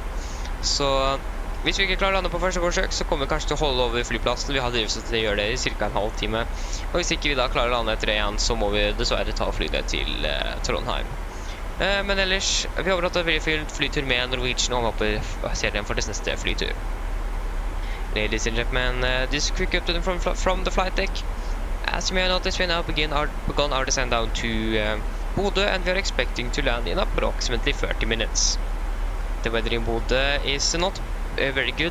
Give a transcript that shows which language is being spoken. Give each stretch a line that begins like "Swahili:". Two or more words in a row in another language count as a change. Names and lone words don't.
Norwegian: Så hvis vi ikke klarer å lande på første forsøk, så kommer vi kanskje til å holde over flyplassen. Vi har drivstoff til å gjøre det i cirka en halv time. Og hvis ikke vi da klarer å lande etter det igjen, så må vi dessverre ta flyet til Trondheim. Men ellers, vi håper at det blir en flytur med Norwegian, og håper serien for deres neste flytur.
English: Ladies and gentlemen, this is a quick update from the flight deck. As you may notice, we now begun our descent down to Bodø, and we are expecting to land in approximately 30 minutes. The weather in Bodø is not very good.